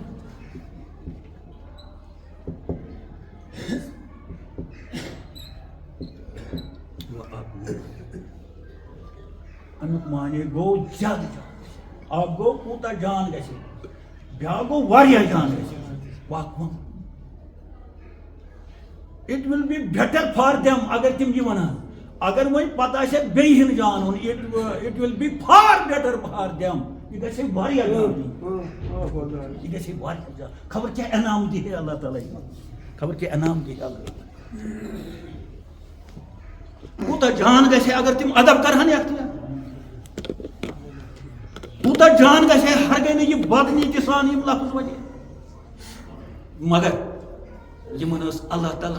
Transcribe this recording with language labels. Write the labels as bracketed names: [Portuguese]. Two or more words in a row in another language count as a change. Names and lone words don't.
[Kashmiri] امیُک معنی گوٚو زیادٕ جان اکھ گوٚو کوٗتاہ جان گژھِ بیٛاکھ گوٚو واریاہ جان گژھِ وَأَقْوَمْ [English] it will be better for them [Kashmiri] اگر تم یہ ونان اگر وۄنۍ پتہ آسہِ بیٚیہِ ہن جان وون [English] it will be for better for them [Kashmiri] یہ گژھِ واریاہ جان یہ گژھِ واریاہ جان خبر کیٛاہ انعام دی اللہ تعالیٰ خبر کیٛاہ انعام دی اللہ کوٗتاہ جان گژھِ اگر تم ادب کرہن اختیار کوٗتاہ جان گژھِ ہرگے نہٕ یہِ بدنیتی سان یِم لفظ ونہِ مگر یمن ٲس اللہ تعالیٰ